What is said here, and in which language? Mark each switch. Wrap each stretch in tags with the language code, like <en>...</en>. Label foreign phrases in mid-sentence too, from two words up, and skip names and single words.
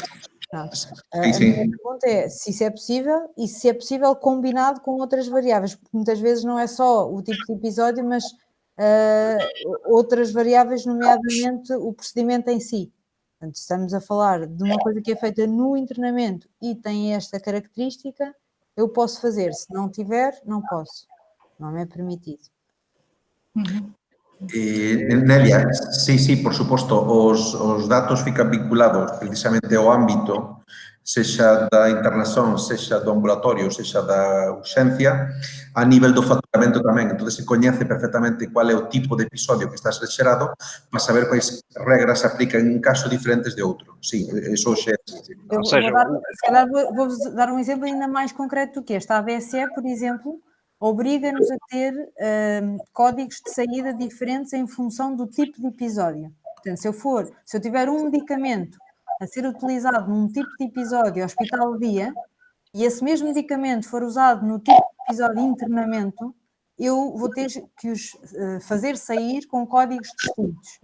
<pt>A minha pergunta é se isso é possível e se é possível combinado com outras variáveis, porque muitas vezes não é só o tipo de episódio, mas outras variáveis, nomeadamente o procedimento em si. Portanto, estamos a falar de uma coisa que é feita no internamento e tem esta característica, eu posso fazer. Se não tiver, não posso. Não me é permitido.</pt> <gl>Nélia, sí, por suposto, os datos fican vinculados precisamente ao ámbito, sexa da internación, sexa do ambulatorio, sexa da urxencia, a nivel do faturamento tamén. Entón, se coñece perfectamente cual é o tipo de episodio que estás xerado para saber quais regras se aplican en un caso diferentes de outro. Sí, eso xe é.</gl> <pt>Vou dar um exemplo ainda mais concreto do que este. A ABSE, por exemplo, obriga-nos a ter códigos de saída diferentes em função do tipo de episódio. Portanto, se eu tiver um medicamento a ser utilizado num tipo de episódio hospital-dia e esse mesmo medicamento for usado no tipo de episódio internamento, eu vou ter que os fazer sair com códigos distintos.</pt>